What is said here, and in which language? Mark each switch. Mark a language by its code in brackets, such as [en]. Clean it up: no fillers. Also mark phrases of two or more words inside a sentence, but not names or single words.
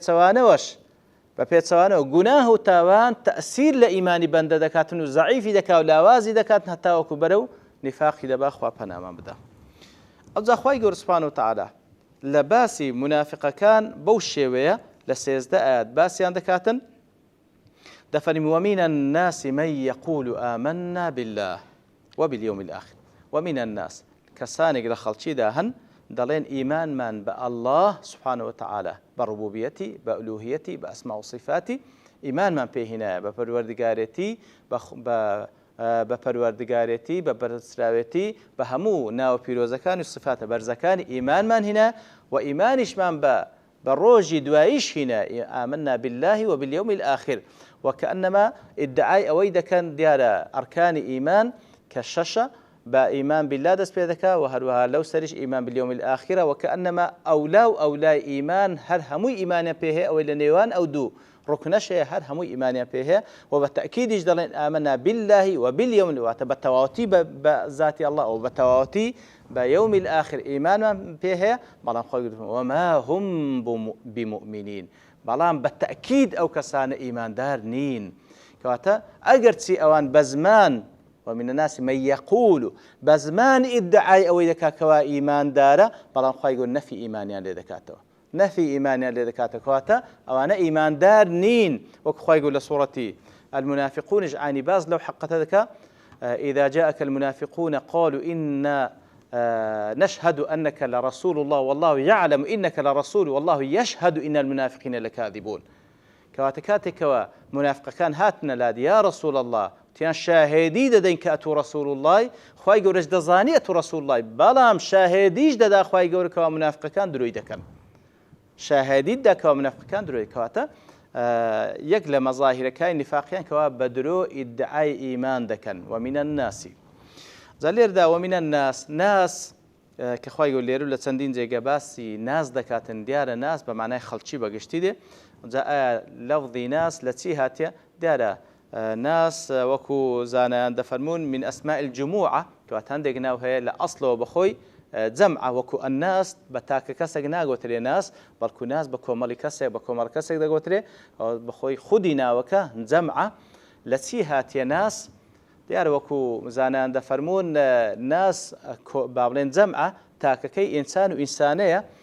[ckb] پێچەوانەوە گوناه و تاوان تەئسیر لە ئیمانی بەندە دەکاتن و زەعیفی دەکات و لاوازی دەکاتن هەتاوەکو بەرەو نفاقی دەبا خوا پەنامان بدە ئەوجا خوای گەورە [ar] سوبحانە وتەعالا [ckb] لە باسی منافقەکان بەو شێوەیە لە 13 ئاەت باسییان دەکاتن دەفەرمی [ar] ومن الناس من يقول آمنا بالله وباليوم الآخر ومن الناس [ckb] کەسانێک لە خەڵکیدا هەن دەڵێن ئیمانمان بە [ar] الله سبحانه وتعالى [ckb] بە ڕوبوبیەتی بە ئولوهیەتی بە ئەسما و صفاتی ئیمانمان پێهینایە بە پەروەردگارێتی بە پەروەردگارێتی بە بەرزراوێتی بە هەموو ناو پیرۆزەکانی و صفاتە بەرزەکانی ئیمانمان هینە و ئیمانیشمان بە ڕۆژی دواییش هینە [ar] آمنا بالله وباليوم الآخر وكأنما [ckb] ادعای ئەوەی دەکەن دیارە ئەرکانی ئیمان کە شەشە با [ar] إيمان بالله [ckb] دەست پێ دەکا و هەروەها لەو سەریش [ar] ئیمان باليوم الآخرة وكأنما [ckb] ئەولای ئیمان هەر هەمووی ئیمانیان پێ هەیە ئەوەی لە نێوان ئەو دوو ڕوکنەشەیە هەر هەمووی ئیمانیان پێ هەیە و بە تەئکیدیش دەڵێن [ar] ئامەنا بالله وباليوم [ckb] واتە بە تەواوەتی بە ذاتی الله و بە تەواوەتی بە [ar] يوم الآخر [ckb] ئیمانمان پێ هەیە بەڵام خۆی گوتم [ar] وما هم بمؤمنين [ckb] بەڵام بە تەئکید ئەو کەسانە ئیماندار نین کەواتە ئەگەر چی ئەوان بە زمان [ar] ومن الناس من يقول [ckb] بزمان ادعای ئەوەی دەکاتەوە ئیماندارە بەڵام خوای گەورە نەفی ئیمانیان لێ دەکاتەوە نەفی ئیمانیان لێ دەکاتەوە کەواتە ئەوانە ئیماندار نین وەکو خوای گەورە لە سوورەتی المنافقونش عینی باز لەو حەقەتە دەکا [ar] إذا جاءك المنافقون قالوا إنا نشهد أنك لرسول الله والله يعلم إنك لرسول والله يشهد إن المنافقين لكاذبون [ckb] کەواتە کاتێکەوە منافقەکان هاتنە لاد [ar] یا رسول الله [ckb] تیان شاهێدی دەدەین کە ئەتو رسول الله خوای گەورەش دەزانی ئەتو رسول الله بەڵام شاهێدیش دەدا خوای گەورە کەوا منافقەکان درۆی دەکەن شاهێدیت دا کەوا منافقەکان درۆی کەواتە یەک لە مەظاهیرەکانی نیفاقیان کەوا بە درۆ ئیدعای ئیمان دەکەن [ar] ومن الناس [ckb] جا لێردا [ar] ومن الناس [ckb] ناس کە خوای گەورە لێرە لە چەندین جێگە باسی ناس دەکاتن دیارە ناس بە معنای خەڵکی بەگشتی دێ جا ئایا لەفظی ناس لە چی هاتیە دیارە ناس وەکو زانایان دەفەرمون [ar] من ئەسماء الجموعە [ckb] کەواتە هەندێک ناو هەیە لە ئەسڵەوە بەخۆی جەمع وەکو ئەناس بە تاکە کەسێک ناگوترێ ناس بەڵکو ناس بە کۆمەڵی کەسێک بە کۆمەڵ کەسێک دەگوترێ بەخۆی خودی ناوەکە جەمعە لە چی هاتیە ناس دیارە وەکو زانایان دەفەرمون ناس با بڵێن جەمعە تاکەکەی ئینسان و ئینسانەیە